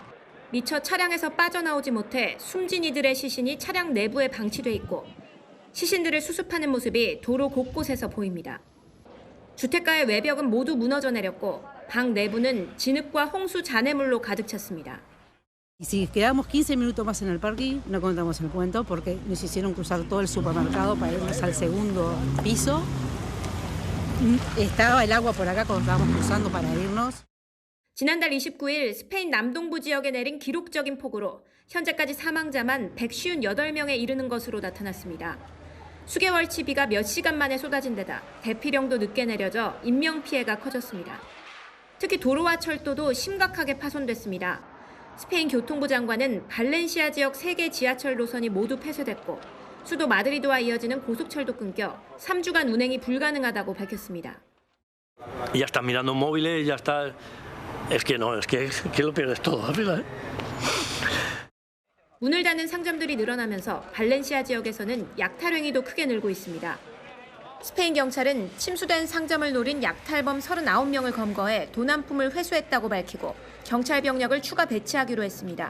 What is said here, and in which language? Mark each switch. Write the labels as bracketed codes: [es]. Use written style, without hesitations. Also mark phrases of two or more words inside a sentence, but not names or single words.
[ko] 미처 차량에서 빠져나오지 못해 숨진 이들의 시신이 차량 내부에 방치돼 있고 시신들을 수습하는 모습이 도로 곳곳에서 보입니다. 주택가의 외벽은 모두 무너져 내렸고 방 내부는 진흙과 홍수 잔해물로 가득 찼습니다. [es] Si quedamos 15 minutos más en el parking, no contamos el cuento porque nos hicieron cruzar todo el supermercado para irnos al segundo piso. Estaba el agua por acá cuando estábamos cruzando para irnos. [ko] 지난달 29일 스페인 남동부 지역에 내린 기록적인 폭우로 현재까지 사망자만 158명에 이르는 것으로 나타났습니다. 수개월치 비가 몇 시간 만에 쏟아진 데다 대피령도 늦게 내려져 인명피해가 커졌습니다. 특히 도로와 철도도 심각하게 파손됐습니다. 스페인 교통부 장관은 발렌시아 지역 3개 지하철 노선이 모두 폐쇄됐고 수도 마드리드와 이어지는 고속철도 끊겨 3주간 운행이 불가능하다고 밝혔습니다. [es] Ya está mirando móviles, ya está. Es que lo pierdes todo, ¿verdad? [ko] 문을 닫는 상점들이 늘어나면서 발렌시아 지역에서는 약탈행위도 크게 늘고 있습니다. 스페인 경찰은 침수된 상점을 노린 약탈범 39명을 검거해 도난품을 회수했다고 밝히고 경찰 병력을 추가 배치하기로 했습니다.